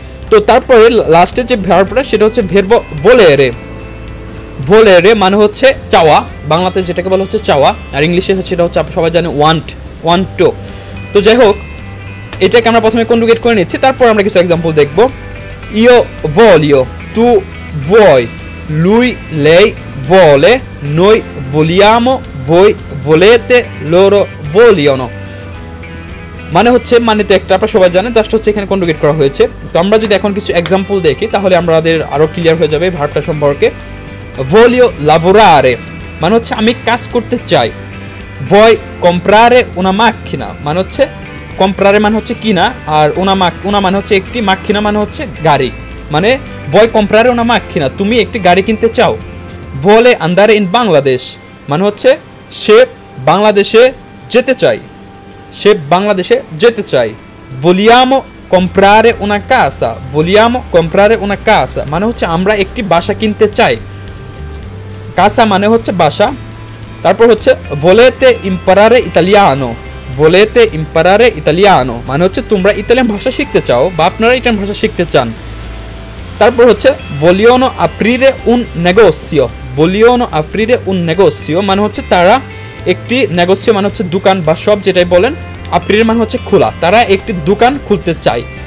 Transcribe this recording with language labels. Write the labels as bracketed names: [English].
[Bangla] তো তারপরে লাস্টে যে ভার্বটা সেটা হচ্ছে ভার্ব volere। volere মানে হচ্ছে চাওয়া, বাংলাতে যেটাকে বলা হচ্ছে চাওয়া, আর ইংলিশে সেটা হচ্ছে সবাই জানে [English] want to। [Bangla] তো যাই হোক, এটাকে আমরা প্রথমে কনজুগেট করে নিচ্ছি, তারপর আমরা কিছু এক্সাম্পল দেখব। [Italian] io voglio, tu vuoi, lui lei vuole, noi vogliamo, voi volete, loro vogliono। [Bangla] মানে হচ্ছে মানে তো একটা আপনারা সবাই জানেন, জাস্ট হচ্ছে এখানে কনজুগেট করা হয়েছে। তো আমরা যদি এখন কিছু এক্সাম্পল দেখি তাহলে আমাদের আরো ক্লিয়ার হয়ে যাবে ভার্বটা সম্পর্কে। [Italian] voglio lavorare [Bangla] মানে হচ্ছে আমি কাজ করতে চাই। [Italian] vuoi comprare una macchina [Bangla] মানে হচ্ছে comprare মানে হচ্ছে কিনা, আর una মানে হচ্ছে একটি, macchina মানে হচ্ছে গাড়ি। মানে [Italian] vuoi comprare una macchina [Bangla] তুমি একটি গাড়ি কিনতে চাও। [Italian] vuole andare in Bangladesh [Bangla] মানে হচ্ছে সে বাংলাদেশে যেতে চায়, সে বাংলাদেশে যেতে চায়। [Italian] vogliamo comprare una casa, [Bangla] vogliamo comprare una casa মানে হচ্ছে আমরা একটি বাসা কিনতে চাই। casa মানে হচ্ছে বাসা। তারপর হচ্ছে [Italian] volete imparare italiano, volete imparare italiano [Bangla] মানে হচ্ছে তোমরা ইতালিয়ান ভাষা শিখতে চাও বা আপনারা ইতালিয়ান ভাষা শিখতে চান। তারপর হচ্ছে [Italian] vogliono aprire un negozio, [Bangla] vogliono aprire un negozio মানে হচ্ছে তারা একটি negozio মানে হচ্ছে দোকান বা শপ যেটাই বলেন, aprire মানে হচ্ছে খোলা, তারা একটি দোকান খুলতে চায়।